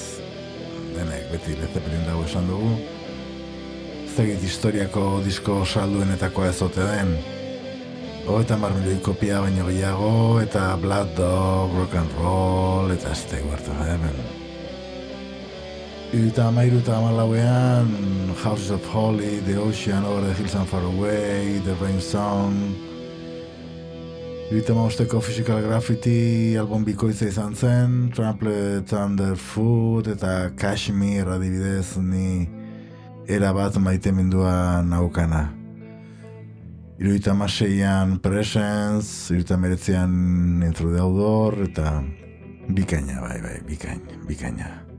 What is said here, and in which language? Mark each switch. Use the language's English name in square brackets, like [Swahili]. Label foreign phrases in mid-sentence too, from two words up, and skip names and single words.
[Basque] Denek beti Led Zeppelin 4 esan dugu. Ez dakit historiako disko salduenetakoa ez ote den. 30 milioi kopia baino gehiago, eta Blood Dog, Rock and Roll, eta ez tegu hartu hemen. 73 eta 14ean Houses of Holy, The Ocean, Over the Hills and Far Away, The Rain Song. 75eko Physical Graffiti album bikoitza izan zen, Trampled Underfoot eta Kashmir adibidez ni erabat maitemendua naukana. 76an Presence, 79an Intro the Outdoor, eta bikaina, bai, bikaina.